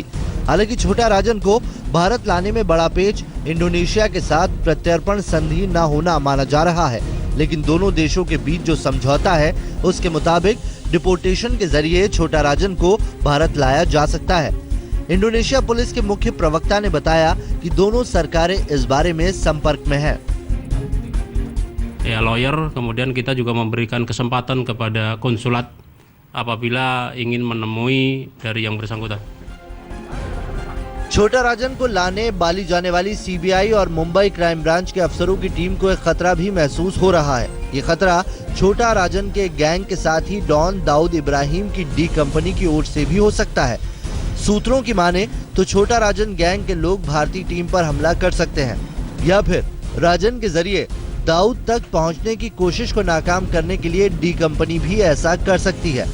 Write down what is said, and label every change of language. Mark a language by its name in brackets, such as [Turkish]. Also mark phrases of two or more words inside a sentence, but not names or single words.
[Hindi] हालांकि छोटा राजन को भारत लाने में बड़ा पेच इंडोनेशिया के साथ प्रत्यर्पण संधि न होना माना जा रहा है, लेकिन दोनों देशों के बीच जो समझौता है उसके मुताबिक डिपोर्टेशन के जरिए छोटा राजन को भारत लाया जा सकता है। इंडोनेशिया पुलिस के मुख्य प्रवक्ता ने बताया कि दोनों सरकारें इस बारे में संपर्क में हैं। [Indonesian] Ya, lawyer, kemudian kita juga memberikan kesempatan kepada konsulat apabila ingin menemui dari yang bersangkutan. [Hindi] छोटा राजन को लाने बाली जाने वाली CBI और मुंबई क्राइम ब्रांच के अफसरों की टीम को एक खतरा भी महसूस हो रहा है। ये खतरा छोटा राजन के गैंग के साथ ही डॉन दाऊद इब्राहिम की D कंपनी की ओर से भी हो सकता है। सूत्रों की माने तो छोटा राजन गैंग के लोग भारतीय टीम पर हमला कर सकते हैं या फिर राजन के जरिए दाऊद तक पहुंचने की कोशिश को नाकाम करने के लिए डी कंपनी भी ऐसा कर सकती है।